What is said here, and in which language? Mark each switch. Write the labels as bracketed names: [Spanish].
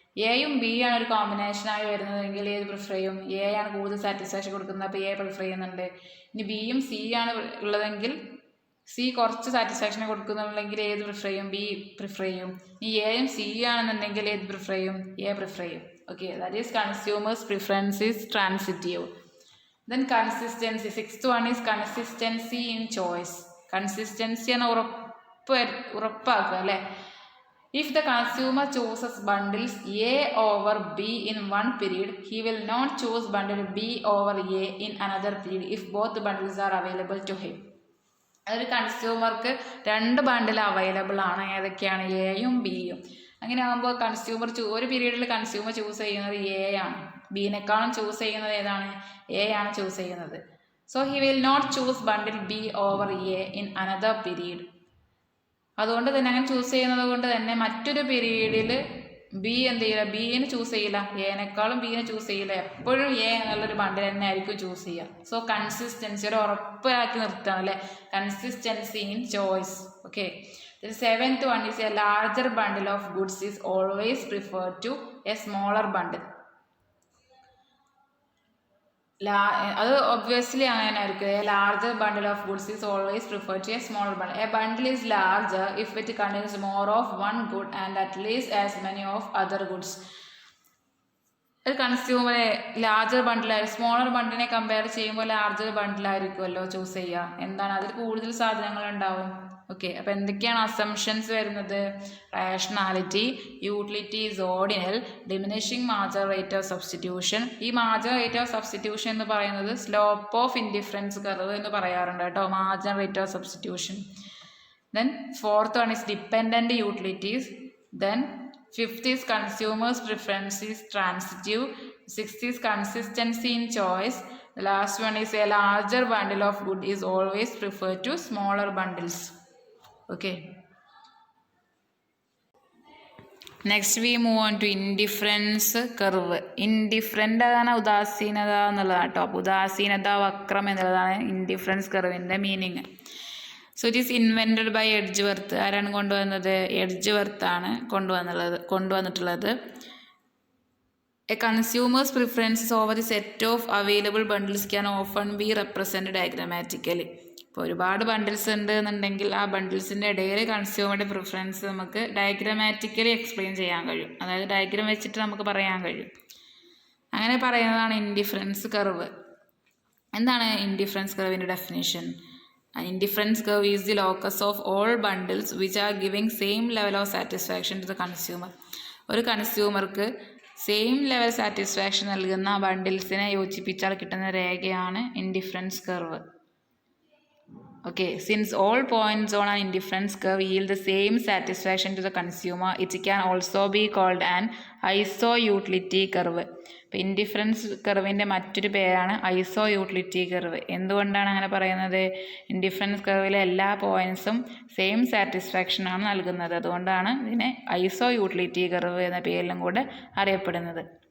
[Malayalam] എയും ബിയും ആണ് ഒരു കോമ്പിനേഷനായി വരുന്നതെങ്കിൽ ഏത് പ്രിഫർ ചെയ്യും? എ ആണ് കൂടുതൽ സാറ്റിസ്ഫാക്ഷൻ കൊടുക്കുന്നത്, അപ്പോൾ എ പ്രിഫർ ചെയ്യുന്നുണ്ട്. ഇനി ബിയും സി ആണ് ഉള്ളതെങ്കിൽ സി കുറച്ച് സാറ്റിസ്ഫാക്ഷൻ കൊടുക്കുന്നുണ്ടെങ്കിൽ ഏത് പ്രിഫർ ചെയ്യും? ബി പ്രിഫർ ചെയ്യും. ഇനി എയും സി ആണെന്നുണ്ടെങ്കിൽ ഏത് പ്രിഫർ ചെയ്യും? എ പ്രിഫർ ചെയ്യും. [English] Okay, that is consumers preference is transitive. Then consistency. 6th one is consistency in choice. [Malayalam] Consistency ആണ് ഉറപ്പാക്കുക അല്ലേ? [English] If the consumer chooses bundles A over B in one period, he will not choose bundle B over A in another period if both bundles are available to him. [Malayalam] അതൊരു കൺസ്യൂമർക്ക് 2 ബണ്ടിൽ available ആണ്. ഏതൊക്കെയാണ്? എയും ബിയും. അങ്ങനെ ആകുമ്പോൾ ഒരു പീരീഡിൽ കൺസ്യൂമർ ചൂസ് ചെയ്യുന്നത് എ ആണ്. ബിനെക്കാളും ചൂസ് ചെയ്യുന്നത് ഏതാണ്? എ ആണ് ചൂസ് ചെയ്യുന്നത്. [English] So he will not choose bundle B over A in another period. [Malayalam] അതുകൊണ്ട് തന്നെ അങ്ങനെ ചൂസ് ചെയ്യുന്നത് കൊണ്ട് തന്നെ മറ്റൊരു പീരീഡിൽ ബി എന്ത് ചെയ്യില്ല? ബിനെ ചൂസ് ചെയ്യില്ല, എനേക്കാളും ബിനെ ചൂസ് ചെയ്യില്ല. എപ്പോഴും എ എന്നുള്ളൊരു ബണ്ടിൽ തന്നെ ആയിരിക്കും ചൂസ് ചെയ്യുക. സോ കൺസിസ്റ്റൻസി ഒരു ഉറപ്പാക്കി നിർത്തുകയാണ് അല്ലേ? [English] Consistency in choice. Okay. The 7th one is a larger bundle of goods is always preferred to a smaller bundle. [Malayalam] അത് ഒബ്വിയസ്ലി അങ്ങനെ ആയിരിക്കും. [English] A larger bundle of goods is always prefer to a smaller bundle. A bundle is larger if it contains more of one good and at least as many of other goods. [Malayalam] ഒരു കൺസ്യൂമറെ larger ബണ്ടിലായിരിക്കും. Smaller ബണ്ടിനെ compare ചെയ്യുമ്പോൾ larger ബണ്ടിലായിരിക്കുമല്ലോ choose ചെയ്യുക. എന്താണ്? അതിൽ കൂടുതൽ സാധനങ്ങൾ ഉണ്ടാവും. Okay, അപ്പോൾ എന്തൊക്കെയാണ് അസംഷൻസ് വരുന്നത്? [English] Rationality, utility is ordinal, diminishing marginal rate of substitution. [Malayalam] ഈ മാർജിനൽ റേറ്റ് ഓഫ് സബ്സ്റ്റിറ്റ്യൂഷൻ എന്ന് പറയുന്നത് [English] slope of indifference curve [Malayalam] എന്ന് പറയാറുണ്ട് കേട്ടോ, marginal rate of substitution. [English] Then 4th one is dependent utilities. Then 5th is consumers' preference is transitive. 6th is consistency in choice. The last one is a larger bundle of good is always preferred to smaller bundles. Okay. Next we move on to indifference curve. [Malayalam] Indifferent ആണ് ഉദാസീനത എന്നുള്ളതാണ് കേട്ടോ. ഉദാസീനത വക്രം എന്നുള്ളതാണ് indifference കർവിൻ്റെ meaning. [English] So it is invented by Edgeworth. [Malayalam] ആരാണ് കൊണ്ടുവന്നത്? എഡ്ജ്വർത്ത് കൊണ്ടുവന്നിട്ടുള്ളത്. [English] A consumer's preferences over the set of available bundles can often be represented diagrammatically. [Malayalam] ഇപ്പോൾ ഒരുപാട് ബണ്ടിൽസ് ഉണ്ട് എന്നുണ്ടെങ്കിൽ ആ ബണ്ടിൽസിൻ്റെ ഇടയിൽ കൺസ്യൂമറുടെ പ്രിഫറൻസ് നമുക്ക് ഡയഗ്രമാറ്റിക്കലി എക്സ്പ്ലെയിൻ ചെയ്യാൻ കഴിയും. അതായത് ഡയഗ്രാം വെച്ചിട്ട് നമുക്ക് പറയാൻ കഴിയും. അങ്ങനെ പറയുന്നതാണ് ഇൻഡിഫറൻസ് കർവ്. എന്താണ് indifference കർവിൻ്റെ definition? [English] An indifference curve is the locus of all bundles which are giving same level of satisfaction to the consumer. [Malayalam] ഒരു കൺസ്യൂമർക്ക് സെയിം ലെവൽ സാറ്റിസ്ഫാക്ഷൻ നൽകുന്ന ബണ്ടിൽസിനെ യോജിപ്പിച്ചാൽ കിട്ടുന്ന രേഖയാണ് indifference curve. [English] Okay, since all points on an indifference curve yield the same satisfaction to the consumer, it can also be called an isoutility curve. [Malayalam] ഇപ്പോൾ indifference കർവിൻ്റെ മറ്റൊരു പേരാണ് ഐസോയൂട്ടിലിറ്റി curve. എന്തുകൊണ്ടാണ് അങ്ങനെ പറയുന്നത്? ഇൻഡിഫറൻസ് കർവിലെ എല്ലാ പോയിൻറ്സും സെയിം സാറ്റിസ്ഫാക്ഷനാണ് നൽകുന്നത്. അതുകൊണ്ടാണ് ഇതിനെ ഐസോയൂട്ടിലിറ്റി കർവ് എന്ന പേരിലും കൂടെ അറിയപ്പെടുന്നത്.